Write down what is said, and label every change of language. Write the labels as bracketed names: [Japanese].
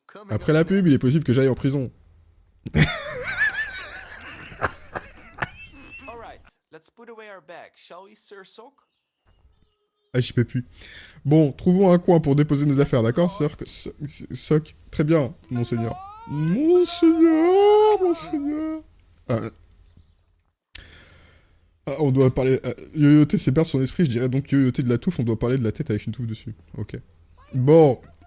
[French] Après la pub, il est possible que j'aille en prison. [English] Alright, let's put away our bag, shall we, Sir Sock? [French] Ah, j'y peux plus. Bon, trouvons un coin pour déposer nos affaires, d'accord, Sir Sock? Très bien, monseigneur. Monseigneur, monseigneur. On doit parler... yoyoter, c'est perdre son esprit, je dirais donc yoyoter de la touffe, on doit parler de la tête avec une touffe dessus. Ok. Bon.